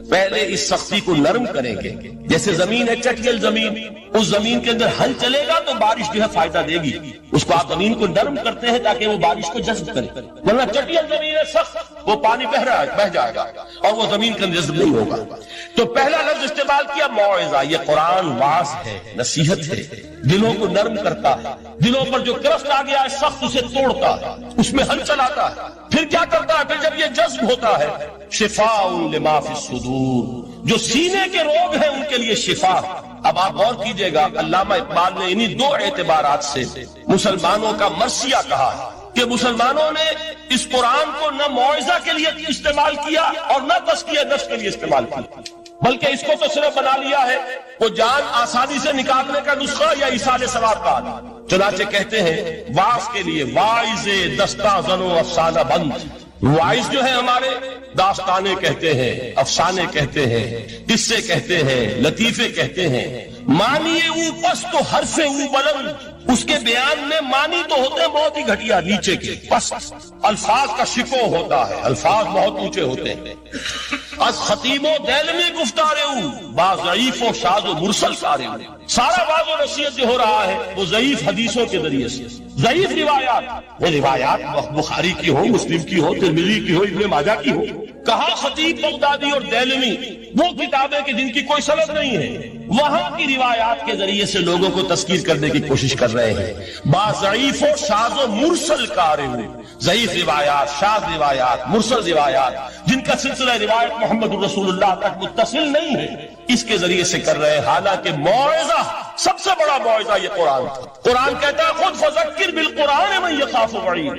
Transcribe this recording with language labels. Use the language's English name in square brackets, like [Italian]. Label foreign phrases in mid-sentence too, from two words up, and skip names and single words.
[Urdu] پہلے اس سختی کو نرم کریں گے، جیسے زمین ہے چٹیل زمین، اس زمین کے اندر ہل چلے گا تو بارش جو ہے فائدہ دے گی، اس کو آپ زمین کو نرم کرتے ہیں تاکہ وہ بارش کو جذب کرے، ورنہ چٹیل زمین ہے سخت، وہ پانی بہ جائے گا اور وہ زمین کا جذب نہیں ہوگا۔ تو پہلا لفظ استعمال کیا موعظہ۔ یہ قرآن واعظ ہے، نصیحت ہے، دلوں کو نرم کرتا ہے، دلوں پر جو کرست آ گیا ہے سخت اسے توڑتا ہے، اس میں ہل چلاتا ہے۔ پھر کیا کرتا ہے؟ پھر جب یہ جذب ہوتا ہے، [Arabic] شفاء لما فی الصدور، [Urdu] جو سینے کے روگ ہیں ان کے لیے شفا۔ اب آپ غور کیجئے گا، علامہ اقبال نے انہی 2 اعتبارات سے مسلمانوں کا مرثیہ کہا ہے کہ مسلمانوں نے اس قرآن کو نہ موعظہ کے لیے استعمال کیا اور نہ تزکیہ نفس کے لیے استعمال کیا، بلکہ اس کو تو صرف بنا لیا ہے وہ جان آسانی سے نکالنے کا نسخہ یا ایصال ثواب کا آلہ۔ چنانچہ کہتے ہیں واعظ کے لیے [Persian] واعظ دستہ زن و افسانہ بند۔ [Urdu] واعظ جو ہے ہمارے داستانے کہتے ہیں، افسانے کہتے ہیں، قصے کہتے ہیں، لطیفے کہتے ہیں۔ [Persian] معنی او پس تو حرف او بلند، [Urdu] اس کے بیان میں معنی تو ہوتے ہیں بہت ہی گھٹیا، نیچے کے، پس الفاظ کا شکو ہوتا ہے، الفاظ بہت اونچے ہوتے ہیں۔ [Persian] از خطیب و دیلمی گفتارے ہوں با ضعیف و شاذ و مرسل سارے ہوں. [Urdu] سارا واضح و نصیحت جو ہو رہا ہے وہ ضعیف حدیثوں کے ذریعے سے، ضعیف روایات، وہ روایات بخاری کی ہو، مسلم کی ہو، ترمذی کی ہو، ابن ماجہ کی ہو. کہا خطیب بغدادی اور دیلمی وہ کتابیں کہ جن کی کوئی سند نہیں ہے، وہاں کی روایات کے ذریعے سے لوگوں کو تذکیر کرنے کی کوشش کر رہے ہیں. [Persian] با ضعیف و شاذ و مرسل کارے ہوئے، [Urdu] ضعیف روایات، شاذ روایات، مرسل روایات جن کا سلسلہ روایت محمد رسول اللہ تک متصل نہیں ہے، اس کے ذریعے سے کر رہے ہیں. حالانکہ موعظہ، سب سے بڑا موعظہ یہ قرآن تھا. قرآن کہتا ہے خود [Arabic] فذکر بالقرآن من یخاف وعید.